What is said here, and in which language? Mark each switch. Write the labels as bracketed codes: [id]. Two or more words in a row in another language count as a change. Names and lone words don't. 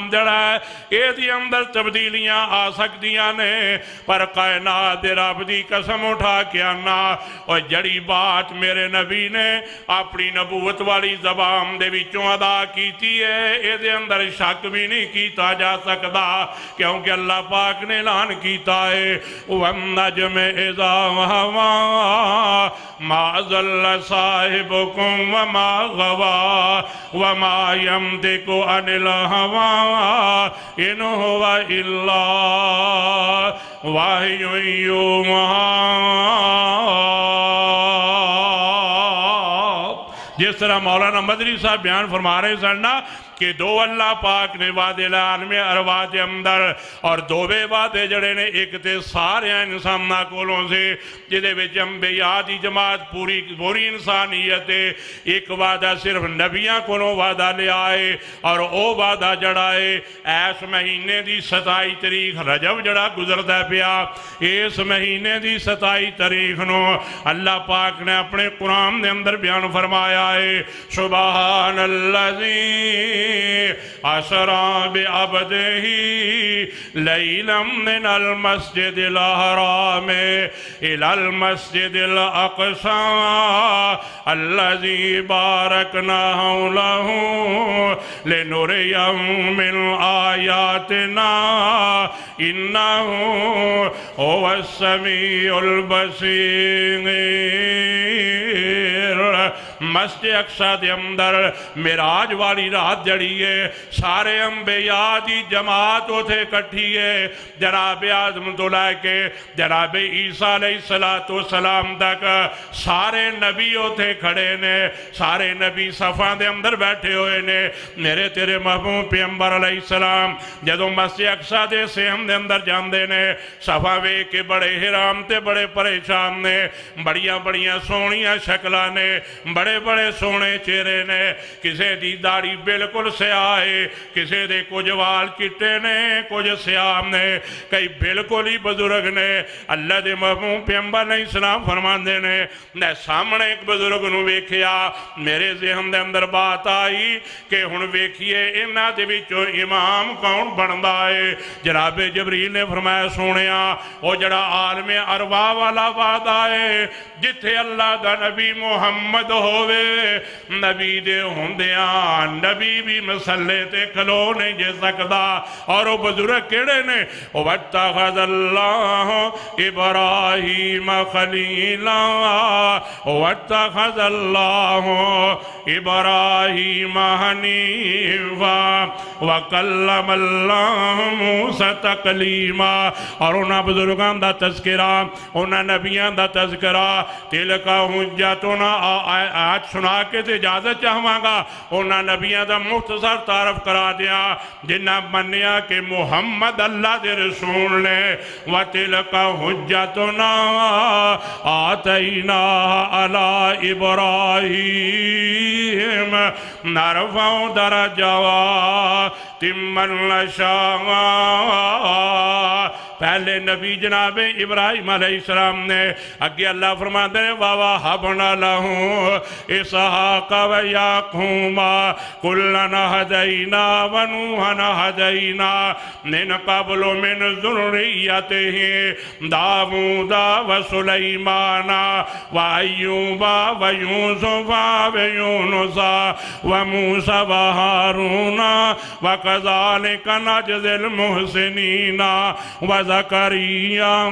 [pa] جڑا ہے یہ دی اندر تبدیلیاں آ سکتیاں نے پر کائنات رب دی قسم اٹھا کے آنا اور جڑی بات میرے نبی نے اپنی نبوت والی زبان دے وچوں ادا کیتی ہے اے دے اندر شک بھی نہیں کیتا جا سکتا کیونکہ اللہ پاک نے اعلان کیتا ہے [ar] وَالنَّجْمِ إِذَا هَوَى مَا ضَلَّ صَاحِبُكُمْ وَمَا غَوَى وَمَا يَنطِقُ عَنِ الْهَوَى إِنْ هُوَ إِلَّا وَحْيٌ يُوحَى [pa] جس طرح مولانا مدری صاحب بیان فرما رہے سننا کہ دو اللہ پاک نے وعدے عالم ارواح دے اندر اور دووے وعدے جڑے نے ایک تے سارے انساناں کولوں سے جدے وچ انبیاء دی جماعت پوری انسانیت ہے، ایک وعدہ صرف نبیاں کولوں وعدہ لے آئے اور او وعدہ جڑا ہے اس مہینے دی 27 تاریخ رجب جڑا گزردا پیا، اس مہینے دی 27 تاریخ نو اللہ پاک نے اپنے قرآن دے اندر بیان فرمایا ہے [ar] سبحان الذی اسرا بعبدہ لیلا من المسجد الحرام الى المسجد الاقصى الذي باركنا حوله لنريه من آياتنا انه هو السميع البصير۔ [pa] مسجد اقصی دے اندر معراج والی رات جڑی ہے سارے انبیاء دی جماعت اتے کٹھی ہے، جناب آدم تو لے کے جناب عیسیٰ [ar] علیہ السلام [pa] تک سارے نبی اتے کھڑے نے، سارے نبی صفاں دے اندر بیٹھے ہوئے نے۔ میرے تیرے محبوب پیغمبر [ar] علیہ السلام [pa] جدوں مسجد اقصی دے صحن دے اندر جاندے نے صفاں ویکھ کے بڑے حیران تے بڑے پریشان نے، بڑیاں بڑیاں سونیاں شکلاں نے، بڑے بڑے سونے چہرے نے، کسے دی داڑھی بالکل سیاہ ہے، کسے دے کچھ وال چٹے نے کچھ سیاہ نے، کئی بالکل ہی بزرگ نے۔ اللہ دے محبوب پیغمبر [ar] علیہ السلام [pa] فرماندے نے میں سامنے ایک بزرگ نو ویکھیا، میرے ذہن دے اندر بات آئی کہ ہن ویکھیے انہاں دے وچوں امام کون بندا ہے؟ جناب جبریل نے فرمایا سونیا او جڑا عالم ارواح والا وعدہ ہے جتھے اللہ دا نبی محمد ہوئے، نبی دے ہوندیاں نبی بھی مسلے تے کھلو نہیں جے سکدا، اور وہ بزرگ کیڑے نے؟ [ar] وَاتَّخَذَ اللَّهُ إِبْرَاهِيمَ خَلِيلًا وَاتَّخَذَ اللَّهُ إِبْرَاهِيمَ حَنِيفًا وَكَلَّمَ اللَّهُ مُوسَىٰ تَكْلِيمًا۔ [pa] اور انہاں بزرگان دا تذکرہ، انہاں نبیان دا تذکرہ، [ar] تِلْكَ حُجَّتُنَا [pa] آج سنا کے تے اجازت چاہواں گا انہاں نبیان دا مختصر تعارف کرا دیا جنہاں منیا کہ محمد اللہ دے رسول نے۔ [ar] وَتِلْكَ حُجَّتُنَا آتَيْنَاهَا عَلَىٰ إِبْرَاهِيمَ نَرْفَعُ دَرَجَاتٍ مَّن نَّشَاءُ۔ [pa] پہلے نبی جناب ابراہیم [ar] علیہ السلام [pa] نے، اگے [ur] اللہ فرماتے ہیں [ar] وَوَهَبْنَا لَهُ إِسْحَاقَ وَيَعْقُوبَ كُلًّا هَدَيْنَا وَنُوحًا هَدَيْنَا مِن قَبْلُ مِن ذُرِّيَّتِهِ داوود وسليمان وأيوب ويوسف ويونس وموسى وهارون وكذلك نجزي المحسنين وزكريا